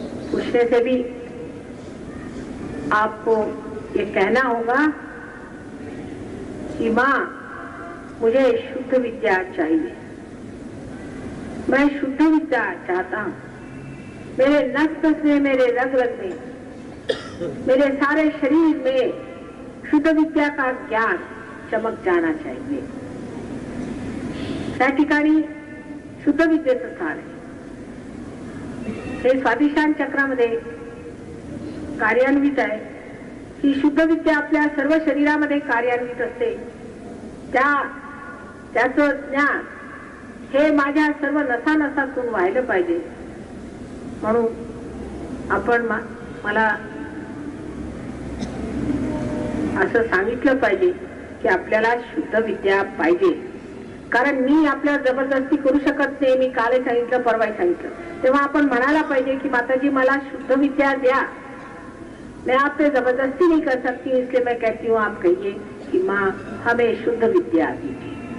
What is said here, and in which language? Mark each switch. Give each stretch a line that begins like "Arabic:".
Hindi: पूछने से भी आपको ये कहना होगा कि माँ मुझे शुद्ध विद्या चाहिए, मैं शुद्ध विद्या चाहता हूँ. मेरे नस नस में, मेरे रग रग में, मेरे सारे शरीर में शुद्ध विद्या का ज्ञान चमक जाना चाहिए.
Marathi: त्या ठिकाणी शुद्ध विद्येचं स्थान आहे. हे स्वादिष्टान चक्रामध्ये कार्यान्वित आहे. ही शुद्ध विद्या आपल्या सर्व शरीरामध्ये कार्यान्वित असते. त्याचं ज्ञान हे माझ्या सर्व नसानसातून व्हायला पाहिजे. म्हणून आपण मला असं सांगितलं पाहिजे की आपल्याला शुद्ध विद्या पाहिजे. कारण मी आपल्याला जबरदस्ती करू शकत नाही. मी काल सांगितलं, परवा सांगितलं. तेव्हा आपण म्हणायला पाहिजे की माताजी मला शुद्ध विद्या द्या.
Hindi: मैं आप पे जबरदस्ती नहीं कर सकती, इसलिए मैं कहती हूँ आप कहिए कि माँ हमें शुद्ध विद्या दीजिए.